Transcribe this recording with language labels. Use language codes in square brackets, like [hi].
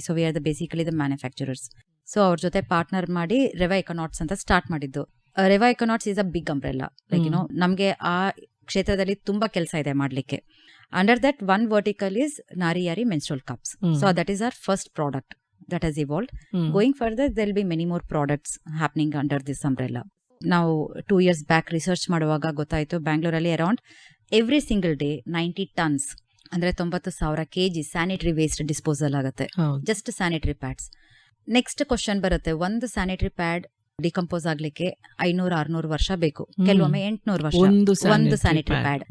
[en] So we are the basically the manufacturers. [kn] So ಅವ್ರ ಜೊತೆ partner ಮಾಡಿ ರೆವಾ ಎಕನಾಟ್ಸ್ ಅಂತ ಸ್ಟಾರ್ಟ್ ಮಾಡಿದ್ದು. [en] Reva Econauts is a big umbrella. [kn] Like ನಮಗೆ ಆ ಕ್ಷೇತ್ರದಲ್ಲಿ ತುಂಬಾ ಕೆಲಸ ಇದೆ ಮಾಡ್ಲಿಕ್ಕೆ. [en] Under that one vertical is Nariyari menstrual cups. So that is our first product that has evolved. Going further, there will be many more products happening under this umbrella. Now 2 years back research [kn] ಮಾಡುವಾಗ ಗೊತ್ತಾಯಿತು, ಬ್ಯಾಂಗ್ಳೂರಲ್ಲಿ [en] around every single day 90 tons ಅಂದ್ರೆ 90,000 kg sanitary waste [kn] disposal ಆಗುತ್ತೆ, [en] Just sanitary pads. [kn] Next question ಬರುತ್ತೆ, ಒಂದು sanitary pad decompose ಆಗ್ಲಿಕ್ಕೆ 500-600 ವರ್ಷ ಬೇಕು, ಕೆಲವೊಮ್ಮೆ 800 ವರ್ಷ ಒಂದು ಸ್ಯಾನಿಟರಿ ಪ್ಯಾಡ್.